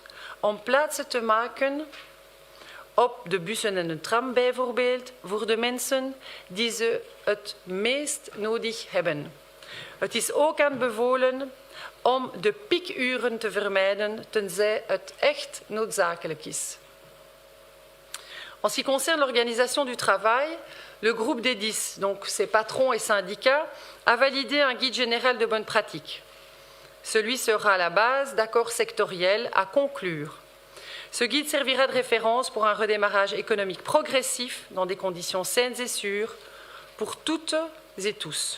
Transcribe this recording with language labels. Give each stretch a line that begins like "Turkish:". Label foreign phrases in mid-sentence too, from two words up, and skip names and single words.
Dutch: Om plaatsen te maken op de bussen en de tram bijvoorbeeld voor de mensen die ze het meest nodig hebben. Het is ook aanbevolen om de piekuren te vermijden tenzij het echt noodzakelijk is.
French: En ce qui concerne l'organisation du travail, le groupe des 10, donc ses patrons et syndicats, a validé un guide général de bonnes pratiques. Celui sera la base d'accords sectoriels à conclure. Ce guide servira de référence pour un redémarrage économique progressif dans des conditions saines et sûres pour toutes et tous.